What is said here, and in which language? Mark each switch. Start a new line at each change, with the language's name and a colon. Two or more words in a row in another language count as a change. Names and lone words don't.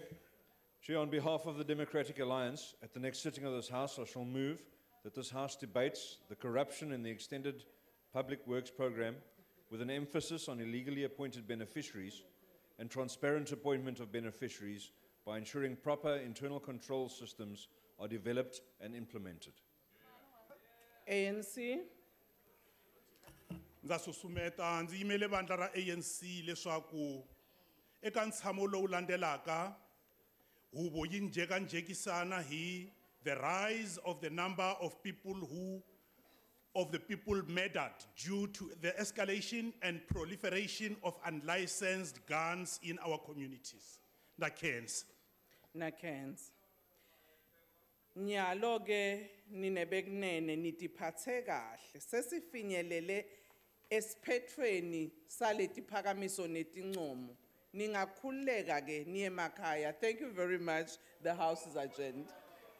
English: Chair, on behalf of the Democratic Alliance, at the next sitting of this House, I shall move that this House debates the corruption in the extended public works program with an emphasis on illegally appointed beneficiaries and transparent appointment of beneficiaries by ensuring proper internal control systems are developed and implemented. ANC.
Tsonga: Ndza susumeta ndzi yimele vandla ra ANC leswaku eka ntshamo lowu landzelaka huvo yi njhekanjhekisana hi
English: the rise of the number of people murdered due to the escalation and proliferation of unlicensed guns in our communities. Nakens. Nakens.
Swati: Nyalo ke ninebekunene nitiphathe kahle sesifinyelele esiphethweni saleti phakamiso netincomo ningakhuleka ke niye emakhaya.
English: Thank you very much. The House is adjourned.